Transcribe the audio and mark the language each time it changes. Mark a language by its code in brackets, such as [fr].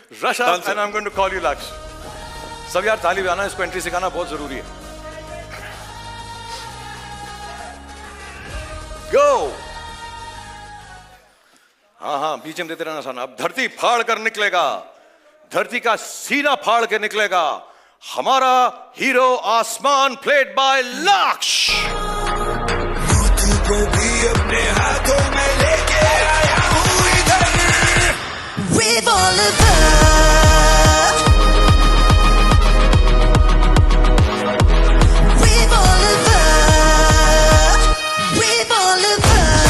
[en] Rush up and I'm going to call you Laksh. [hi] सब यार ताली बजाना, इसको एंट्री सिखाना बहुत जरूरी है. [en] Go. [hi] हाँ, बीच में देते रहना साना. अब धरती फाड़ कर निकलेगा, धरती का सीना फाड़ के निकलेगा हमारा हीरो आसमान, [en] played by Laksh. [hi] को भी अपने हाथों में लेके आया हूँ इधर. [en] Revolver, revolver, revolver.